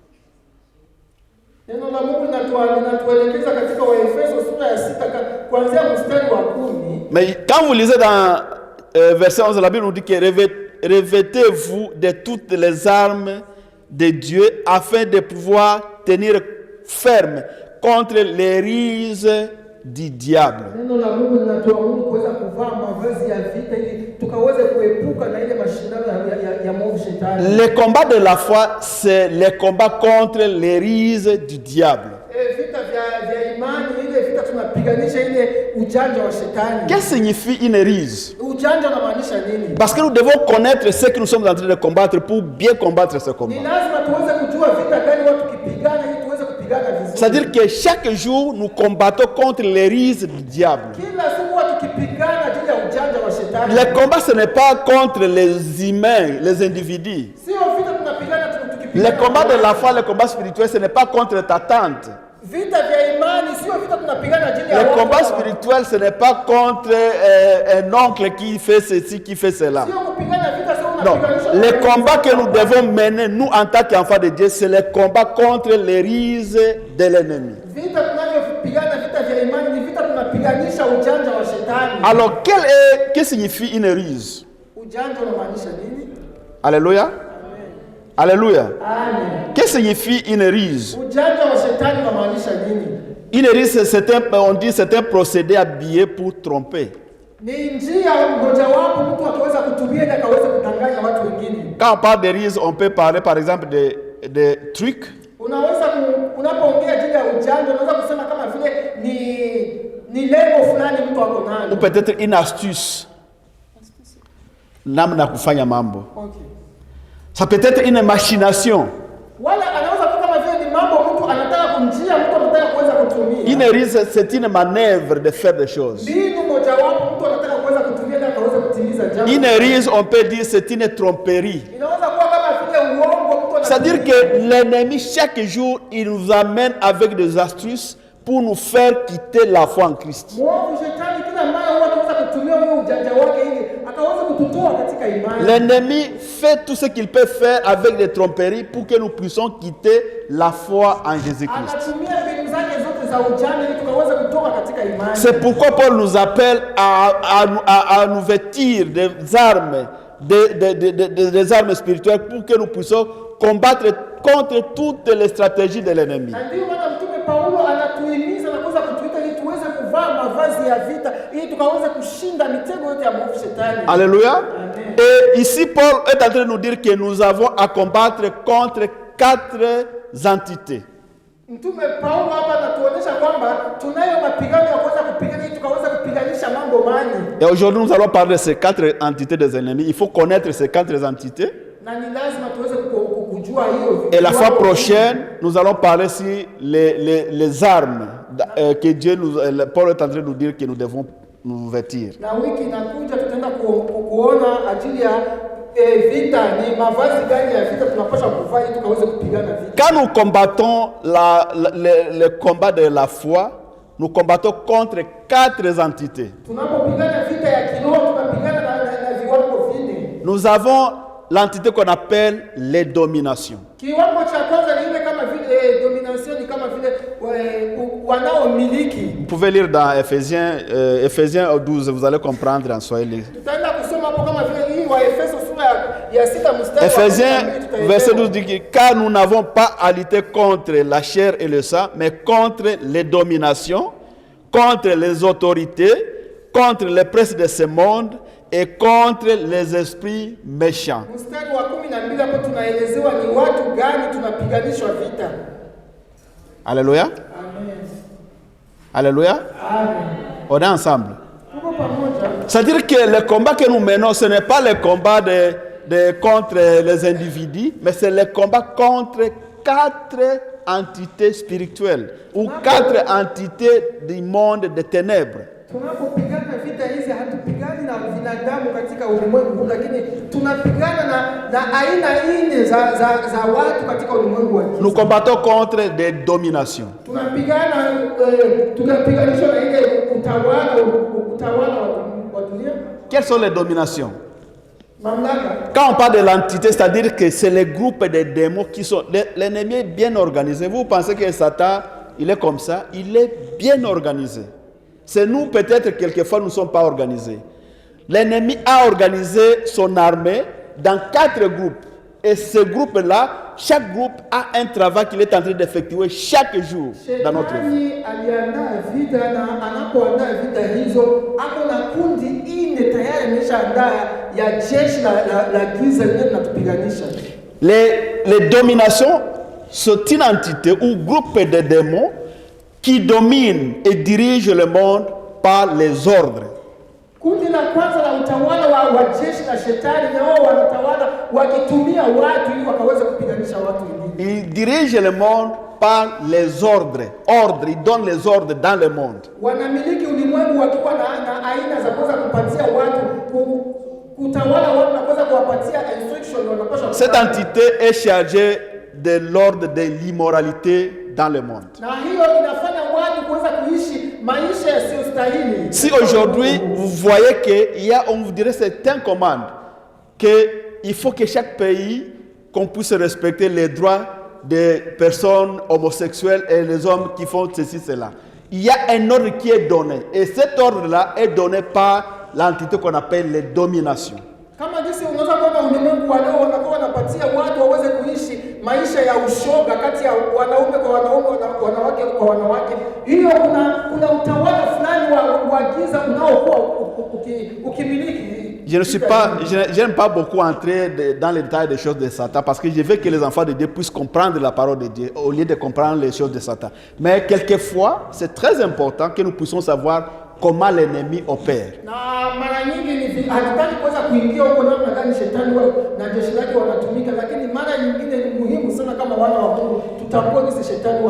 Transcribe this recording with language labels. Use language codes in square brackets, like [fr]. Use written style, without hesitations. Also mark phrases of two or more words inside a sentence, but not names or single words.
[fr] Mais quand vous lisez dans verset 11, la Bible nous dit que revêtez-vous de toutes les armes de Dieu afin de pouvoir tenir ferme contre les ruses du diable. [sw] Neno la Mungu linatuamuru kuweza kuvaa mavazi ya vita ili tukaweze kuepuka na ile mashindano ya mwovu shetani. [fr] Le combat de la foi, c'est le combat contre les ruses du diable. [sw] Vita vya imani, ile vita tunapiganisha ile ujanja wa shetani. [fr] Qu'est-ce que signifie une ruse? [sw] Ujanja unamaanisha nini? [fr] Parce que nous devons connaître ce que nous sommes en train de combattre pour bien combattre ce combat. [sw] Ni lazima tuweze kujua vita gani watu kipigana ili tuweze kupigana vizuri. [fr] C'est-à-dire que chaque jour, nous combattons contre les ruses du diable. [sw] Kila siku watu kipigana juu ya ujanja wa shetani. [fr] Le combat, ce n'est pas contre les humains, les individus. [sw] Sio vita tunapigana tukipigana. [fr] Le combat de la foi, le combat spirituel, ce n'est pas contre ta tante. [sw] Vita vya imani sio vita tunapigana juu ya [fr] Le [sw] watu. [fr] combat spirituel, ce n'est pas contre un oncle qui fait ceci, qui fait cela. [sw] Sio kupigana vita sio [fr] Non, [sw] unapiganisha. [fr] le combat que nous devons mener, nous en tant qu'enfants de Dieu, c'est le combat contre les ruses de l'ennemi. [sw] Vita tunavyopigana vita vya imani ni vita tunapiganisha ujanja wa shetani. [fr] Alors, que signifie une ruse? Ujanja unamaanisha nini? Alléluia. Alléluia. Amen. Que signifie une ruse? [sw] Ujanja wa shetani unamaanisha nini? [fr] Une ruse, on dit c'est un procédé habillé pour tromper. [sw] Ni njia mojawapo mtu akaweza kutumia ili akaweza kudanganya watu wengine. [fr] Quand on parle de ruse, on peut parler par exemple de trucs. [sw] Unaweza unapoongea juu ya ujanja unaweza kusema kama vile ni lengo fulani mtu ako nalo. [fr] Ou peut-être une astuce. [sw] Namna kufanya mambo. Okay. [fr] Ça peut être une machination. [sw] Wala anaweza kuwa kama vile ni mambo mtu anataka kumjia mtu anataka kuweza kutumia. [fr] Une ruse, c'est une manœuvre de faire des choses. [sw] Mbinu mojawapo mtu anataka kuweza kutumia ili akaweza kutimiza jambo. [fr] Une ruse, on peut dire, c'est une tromperie. [sw] Inaweza kuwa kama vile uongo mtu anataka. [fr] C'est-à-dire que l'ennemi, chaque jour, il nous amène avec des astuces pour nous faire quitter la foi en Christ. [sw] Mwovu shetani kila mara huwa anaweza kutumia huo ujanja wake ili akaweza kututoa katika imani. [fr] L'ennemi fait tout ce qu'il peut faire avec des tromperies pour que nous puissions quitter la foi en Jésus-Christ. [sw] Anatumia mbinu zake zote za ujanja ili tukaweze kutoka katika imani. [fr] C'est pourquoi Paul nous appelle à nous vêtir des armes, des armes spirituelles pour que nous puissions combattre contre toutes les stratégies de l'ennemi. [sw] Na ndio maana mtume Paulo anatuhimiza na kuweza kutuita ili tuweze kuvaa mavazi ya vita ili tukaweze kushinda mitego yote ya mwovu shetani. Alléluia. Amen. [fr] Et ici, Paul est en train de nous dire que nous avons à combattre contre 4 entités. [sw] Mtume Paulo hapa anatuonyesha kwamba tunayo mapigano ya kuweza kupigana ili tukaweza kupiganisha mambo mani. [fr] Et aujourd'hui, nous allons parler de ces 4 entités des ennemis. Il faut connaître ces 4 entités. [sw] Na ni lazima tuweze kujua hiyo. [fr] Et la fois prochaine, nous allons parler sur les armes que Dieu Paul est en train de nous dire que nous devons nous vêtir. [sw] Na wiki inakuja tutaenda kuona ajili ya vita ni mavazi gani ya vita tunapaswa kuvaa ili tukaweze kupigana vita. [fr] Quand nous combattons le combat de la foi, nous combattons contre 4 entités. [sw] Tunapopigana vita ya kiroho tunapigana na viwango vinne. [fr] Nous avons l'entité qu'on appelle les dominations. [sw] Kiwango cha kwanza ni ile kama vile domination ni kama vile wanaomiliki. [fr] Vous pouvez lire dans Ephésiens 12, vous allez comprendre en Swahili. [sw] Tutaenda kusoma hapo kama vile hii wa Efeso sura ya 6 mstari. [fr] Ephésiens verset 12 dit que car nous n'avons pas à lutter contre la chair et le sang, mais contre les dominations, contre les autorités, contre les princes de ce monde et contre les esprits méchants. [sw] Mstari wa 12 hapo tunaelezewa ni watu gani tunapiganishwa vita. Alléluia. Amen. Alléluia. Amen. [fr] On est ensemble. [sw] Tuko pamoja. [fr] C'est-à-dire que le combat que nous menons, ce n'est pas le combat contre les individus, mais c'est le combat contre 4 entités spirituelles ou 4 entités du monde des ténèbres. [sw] Tunapopigana vita hizi hatupigani na binadamu katika ulimwengu, lakini tunapigana na aina nne za watu katika ulimwengu wa giza. [fr] Nous combattons contre des dominations. [sw] Tunapiganishwa na ile utawala wa dunia. [fr] Quelles sont les dominations? [sw] Mamlaka. [fr] Quand on parle de l'entité, c'est-à-dire que c'est les groupes de démons qui sont... L'ennemi est bien organisé. Vous pensez que Satan, il est comme ça? Il est bien organisé. C'est nous, peut-être, quelquefois, nous ne sommes pas organisés. L'ennemi a organisé son armée dans 4 groupes. Et ce groupe-là, chaque groupe a un travail qu'il est en train d'effectuer chaque jour dans notre vie. [sw] Shetani aliandaa vita na anapoandaa vita hizo ako na kundi ine tayari ameshaandaa ya jeshi la giza linalotupiganisha. [fr] Les dominations sont une entité ou groupe de démons qui dominent et dirigent le monde par les ordres. [sw] Kundi la kwanza la utawala wa jeshi la shetani na wao wanatawala wakitumia watu ili wakaweza kupiganisha watu wengine. [fr] Ils dirigent le monde par les ordres. Ordres, ils donnent les ordres dans le monde. [sw] Wanamiliki ulimwengu wakiwa na aina za kuweza kupatia watu kutawala watu na kuweza kuwapatia instruction wanapaswa. [fr] Cette entité est chargée de l'ordre de l'immoralité dans le monde. [sw] Na hiyo inafanya watu kuweza kuishi maisha yasiyostahili. [fr] Si aujourd'hui vous voyez qu'il y a, on vous dirait certaines commandes, qu'il faut que chaque pays, qu'on puisse respecter les droits des personnes homosexuelles et les hommes qui font ceci, cela. Il y a un ordre qui est donné. Et cet ordre-là est donné par l'entité qu'on appelle les dominations. [sw] Kama jinsi unaweza kuona ulimwengu wa leo wanakuwa wanapatia watu waweze kuishi maisha ya ushoga kati ya wanaume kwa wanaume na wanawake kwa wanawake. Hiyo kuna utawala fulani wa giza unaokuwa ukimiliki. [fr] Je n'aime pas beaucoup entrer dans les détails des choses de Satan parce que je veux que les enfants de Dieu puissent comprendre la parole de Dieu au lieu de comprendre les choses de Satan. Mais quelquefois, c'est très important que nous puissions savoir comment l'ennemi opère. [sw] Na mara nyingi ni hatutaki kuweza kuingia huko namna gani shetani na jeshi lake wanatumika, lakini mara nyingine ni muhimu sana kama wana wa Mungu tutambue ni shetani.